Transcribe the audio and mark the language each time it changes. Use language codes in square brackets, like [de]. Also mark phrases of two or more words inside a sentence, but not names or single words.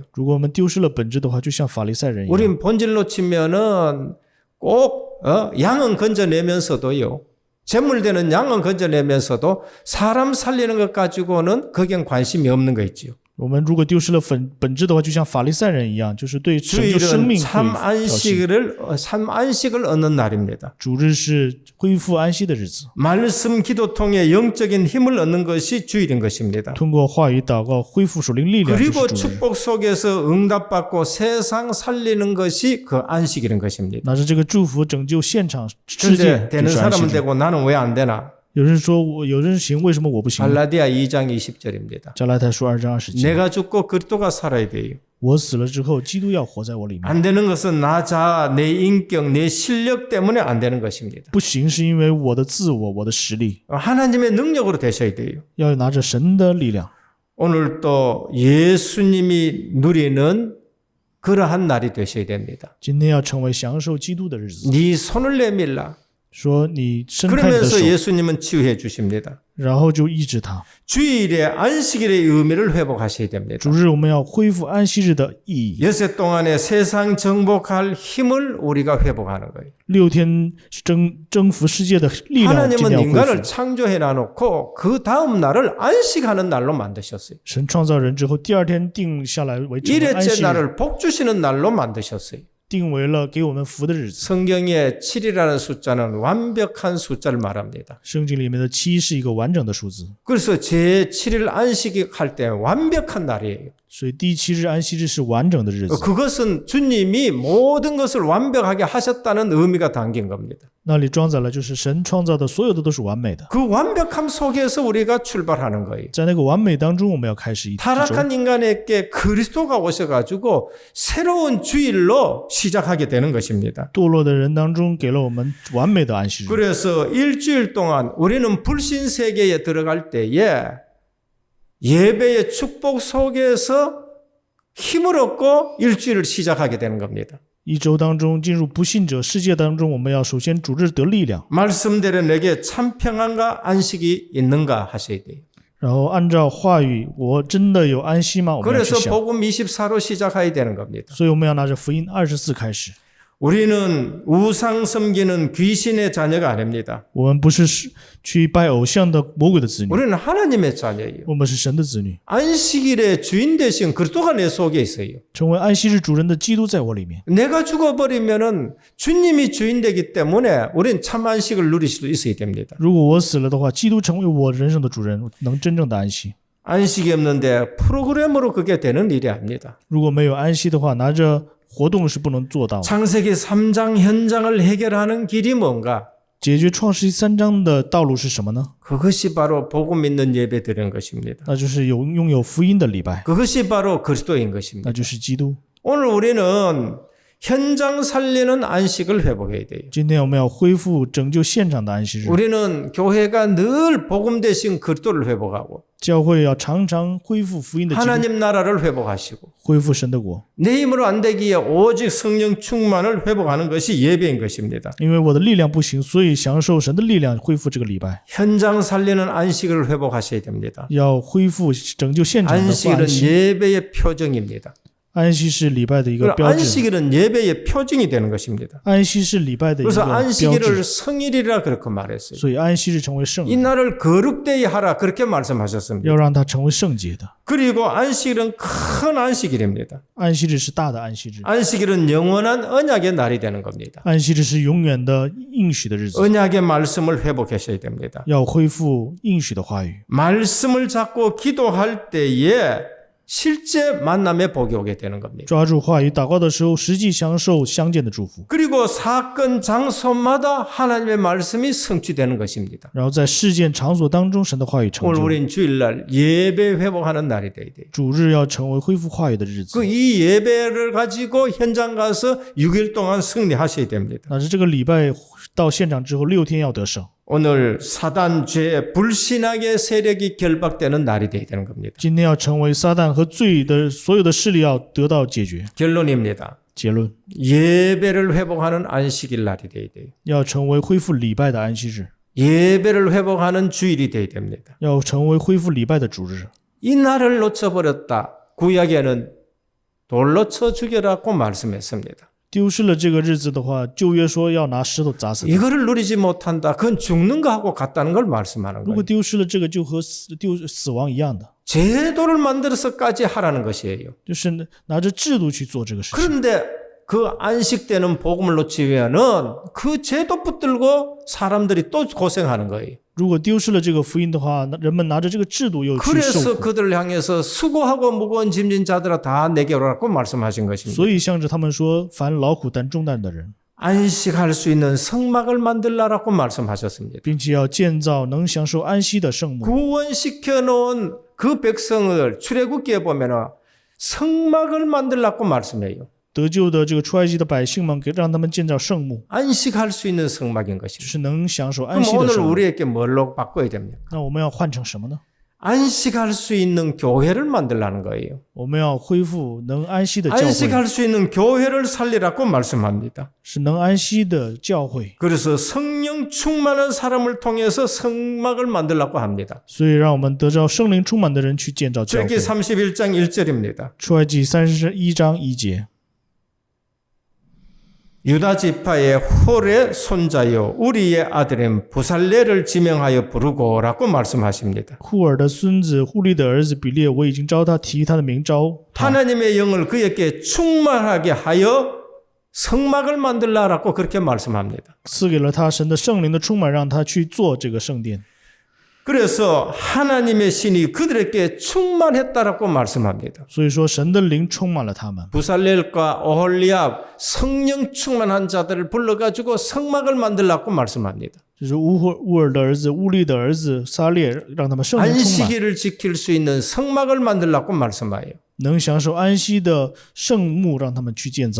[zh] 如果我们丢失了本质的话，就像法利赛人一样。 [ko] 우린 본질로 치면은 꼭 양은 건져내면서도요 재물되는 양은 건져내면서도 사람 살리는 것 가지고는 거기엔 관심이 없는 거 있지요. [zh] 我们如果丢失了本质的话，就像法利赛人一样，就是对拯救生 [ko] 주일은 [zh] 命 [ko] 참 [zh] 会挑衅。 [ko] 참 안식을 얻는 날입니다. [zh] 主日是恢复安息的日子， [ko] 말씀 기도 통해 영적인 힘을 얻는 것이 주일인 것입니다. [zh] 通过话语祷告恢复属灵力量，就 [ko] 그리고 [zh] 是主日。 [ko] 축복 속에서 응답받고 세상 살리는 것이 그 안식일인 것입니다. [zh] 拿着这个祝福拯救现场世界 [ko] 그런데 ， [zh] 就 [ko] 되는 [zh] 是安息 [ko] 사람은 [zh] 日。 [ko] 되고 나는 왜 안 되나? [zh] 有人说我有人行，为什么我不行？ [ko] 갈라디아 2장 20절입니다. [zh] 加拉太书2章20节， [ko] 내가 죽고 그리스도가 살아야 돼요. [zh] 我死了之后，基督要活在我里面。 [ko] 안 되는 것은 나 자아, 내 인격, 내 실력 때문에 안 되는 것입니다. [zh] 不行是因为我的自我、我的实力， [ko] 하나님의 능력으로 되셔야 돼요. [zh] 要拿着神的力量。 [ko] 오늘 또 예수님이 누리는 그러한 날이 되셔야 됩니다. [zh] 今天要成为享受基督的日子。 [ko] 네 손을 내밀라. [zh] 说你伸开你的 [ko] 그러면서 [zh] 手， [ko] 예수님은 치유해 주십니다. [zh] 然后就医治他。 [ko] 주일에 안식일의 의미를 회복하셔야 됩니다. [zh] 主日我们要恢复安息日的意义。 [ko] 여섯 동안에 세상 정복할 힘을 우리가 회복하는 거예요. [zh] 6 天征服世界的力量，今 [ko] 하나님은 [zh] 天要恢 [ko] 인간을 [zh] 复。 [ko] 창조해 놔놓고 그 다음 날을 안식하는 날로 만드셨어요. [zh] 神创造人之后，第2天定下来为成为安息 [ko] 일회째 [zh] 日， [ko] 날을 복 주시는 날로 만드셨어요. [zh] 定为了给我们福的日子。 [ko] 성경에 7이라는 숫자는 완벽한 숫자를 말합니다. [zh] 圣经里面的7是一个完整的数字， [ko] 그래서 제7일 안식일 할 때 완벽한 날이에요. [zh] 所以第7日安息日是完整的日子。 [ko] 그것은 주님이 모든 것을 완벽하게 하셨다는 의미가 담긴 겁니다. [zh] 那里装载了就是神创造的所有的都是完美的， [ko] 그 완벽함 속에서 우리가 출발하는 거예요. [zh] 在那个完美当中，我们要开始一周。 [ko] 타락한 인간에게 그리스도가 오셔가지고 새로운 주일로 시작하게 되는 것입니다. [zh] 堕落的人当中，给了我们完美的安息日。 [ko] 그래서 일주일 동안 우리는 불신 세계에 들어갈 때에 예배의 축복 속에서 힘을 얻고 일주일을 시작하게 되는 겁니다. [zh] 一周当中进入不信者世界当中，我们要首先主日得力量， [ko] 말씀대로 내게 참 평안과 안식이 있는가 하셔야 돼요. [zh] 然后按照话语，我真的有安息吗？我们要去 [ko] 그래서 [zh] 想。 [ko] 복음 24로 시작해야 되는 겁니다. [zh] 所以我们要拿着福音24开始。 [ko] 우리는 우상 섬기는 귀신의 자녀가 아닙니다. [zh] 我们不是去拜偶像的魔鬼的子女， [ko] 우리는 하나님의 자녀예요. [zh] 我们是神的子女。 [ko] 안식일의 주인 되신 그리스도가 내 속에 있어요. [zh] 成为安息日主人的基督在我里面。 [ko] 내가 죽어버리면은 주님이 주인 되기 때문에 우리는 참 안식을 누릴 수 있어야 됩니다. [zh] 如果我死了的话，基督成为我人生的主人，能真正的安息。 [ko] 안식이 없는데 프로그램으로 그게 되는 일이 아닙니다. [zh] 如果没有安息的话，拿着活动是不能做到的。 [ko] 창세기 3장 현장을 해결하는 길이 뭔가? [zh] 解决创世纪3章的道路是什么呢？ [ko] 그것이 바로 복음 있는 예배 드리는 것입니다. [zh] 那就是拥有福音的礼拜， [ko] 그것이 바로 그리스도인 것입니다. [zh] 那就是基督。 [ko] 오늘 우리는 현장 살리는 안식을 회복해야 돼요. [zh] 今天我们要恢复拯救现场的安息日， [ko] 우리는 교회가 늘 복음 대신 그리스도를 회복하고 [zh] 教会要常常恢复福音的基督， [ko] 하나님 나라를 회복하시고 [zh] 恢复神的国。 [ko] 내 힘으로 안 되기에 오직 성령 충만을 회복하는 것이 예배인 것입니다. [zh] 因为我的力量不行，所以享受神的力量，恢复这个礼拜。 [ko] 현장 살리는 안식을 회복하셔야 됩니다. [zh] 要恢复拯救现场的 [ko] 안식일은 [zh] 安息。 [ko] 예배의 표정입니다. [zh] 安息是礼拜的一个标志， [ko] 안식일은 예배의 표징이 되는 것입니다. [zh] 安息是礼拜的一个 [ko] 그래서 [zh] 标 [ko] 안식일을 [zh] 志， [ko] 성일이라 그렇게 말했어요. [zh] 所以安息日成为圣 [ko] 이 [zh] 日， [ko] 날을 거룩되이 하라 그렇게 말씀하셨습니다. [zh] 要让它成为圣洁的。 [ko] 그리고 안식일은 큰 안식일입니다. [zh] 安息日是大的安息日， [ko] 안식일은 영원한 언약의 날이 되는 겁니다. [zh] 安息日是永远的应许的日子， [ko] 언약의 말씀을 회복하셔야 됩니다. [zh] 要恢复应许的话语， [ko] 말씀을 잡고 기도할 때에 실제 만남의 복이 오게 되는 겁니다. [zh] 抓住话语祷告的时候，实际享受相见的祝福， [ko] 그리고 사건 장소마다 하나님의 말씀이 성취되는 것입니다. [zh] 然后在事件场所当中，神的话语成 [ko] 오늘 [zh] 就。 [ko] 우린 주일날 예배 회복하는 날이 돼야 돼요. [zh] 主日要成为恢复话语的日子， [ko] 그 이 예배를 가지고 현장 가서 6일 동안 승리하셔야 됩니다. [zh] 那是这个礼拜到现场之后6天要得胜。 [ko] 오늘 사단 죄 불신앙의 세력이 결박되는 날이 돼야 되는 겁니다. [zh] 今天要成为撒旦和罪的所有的势力要得到解决。 [ko] 결론입니다. [zh] 结论 [ko] 예배를 회복하는 안식일 날이 돼야 돼요. [zh] 要成为恢复礼拜的安息日， [ko] 예배를 회복하는 주일이 돼야 됩니다. [zh] 要成为恢复礼拜的主日。 [ko] 이 날을 놓쳐버렸다. 구약에는 돌로 쳐 죽여라고 말씀했습니다. [zh] 丢失了这个日子的话，旧约说要拿石头砸死他。 [ko] 이거를 누리지 못한다. 그건 죽는 거하고 같다는 걸 말씀하는 [zh] 如果 [ko] 거예요. [zh] 丢失了这个，就和死亡一样的， [ko] 제도를 만들어서까지 하라는 것이에요. [zh] 就是拿着制度去做这个事情。 [ko] 그런데 그 안식되는 복음을 놓치면은 그 제도 붙들고 사람들이 또 고생하는 거예요. [zh] 如果丢失了这个福音的话，那人们拿着这个制度又去受 [ko] 그래서 [zh] 苦， [ko] 그들을 향해서 수고하고 무거운 짐진 자들아 다 내게 오라고 말씀하신 것입니다. [zh] 所以向着他们说：“凡劳苦担重担的人， [ko] 안식할 수 있는 성막을 만들라라고 말씀하셨습니다. [zh] 并且要建造能享受安息的圣幕。 [ko] 구원시켜 놓은 그 백성을 출애굽기에 보면은 성막을 만들라고 말씀해요. [zh] 得救的这个出埃及的百姓们，让他们建造圣幕， [ko] 안식할 수 있는 성막인 [zh] 就 [ko] 것입니다. [zh] 是能享受安 [ko] 그럼 [zh] 息的 [ko] 오늘 [zh] 圣幕。 [ko] 우리에게 뭘로 바꿔야 됩니까? [zh] 那我们要换成什么呢？ [ko] 안식할 수 있는 교회를 만들라는 거예요. [zh] 我们要恢复能安息的教会， [ko] 안식할 수 있는 교회를 살리라고 말씀합니다. [zh] 是能安息的教会。 [ko] 그래서 성령 충만한 사람을 통해서 성막을 만들라고 합니다. [zh] 所以，让我们得着圣灵充满的人去建造教会。 [ko] 출애굽기 31장 1절입니다. [zh] 出埃及31章1节。 [ko] 유다 지파의 홀의 손자요 우리의 아들인 부살레를 지명하여 부르고라고 말씀하십니다. [zh] 户尔的孙子户利的儿子比列，我已经招他，提他的名招他。 [ko] 하나님의 영을 그에게 충만하게 하여 성막을 만들라라고 그렇게 말씀합니다. [zh] 赐给了他神的圣灵的充满，让他去做这个圣殿。 [ko] 그래서 하나님의 신이 그들에게 충만했다라고 말씀합니다. [zh] 所以说，神的灵充满了他们。 [ko] 부살렐과 오홀리압 성령 충만한 자들을 불러가지고 성막을 만들라고 말씀합니다. [zh] 就是乌尔的儿子乌利的儿子撒列，让他们圣灵充满， [ko] 안식일을 지킬 수 있는 성막을 만들라고 말씀하여. [zh] 能享受安息的圣幕，让他们去建造。